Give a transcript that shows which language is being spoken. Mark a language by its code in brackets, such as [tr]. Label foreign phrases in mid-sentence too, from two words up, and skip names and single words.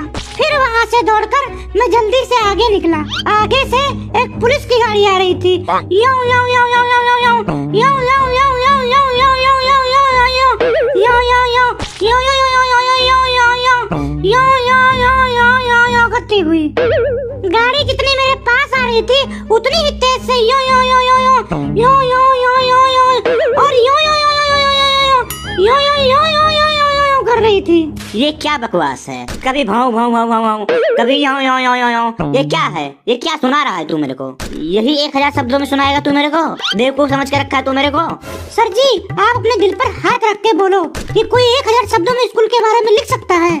[hi] फिर वहाँ से दौड़कर मैं जल्दी से आगे निकला। आगे से एक पुलिस की गाड़ी आ रही थी। यो यो यो यो यो यो यो यो यो यो यो यो यो यो यो यो यो यो यो करती हुई गाड़ी जितनी मेरे पास आ रही थी उतनी ही तेज से यो यो यो यो यो यो यो यो यो यो और यो यो यो यो यो यो यो यो यो यो कर रही थी। ये क्या बकवास है? कभी भाव भाव भाव भाव भाव, कभी यो यो यो यो यो। ये क्या है? ये क्या सुना रहा है तू मेरे को? यही 1000 शब्दों में सुनाएगा तू मेरे को? बेवकूफ समझ के रखा है तू मेरे को? सर जी, आप अपने दिल पर हाथ रख के बोलो कि कोई 1000 शब्दों में स्कूल के बारे में लिख सकता है।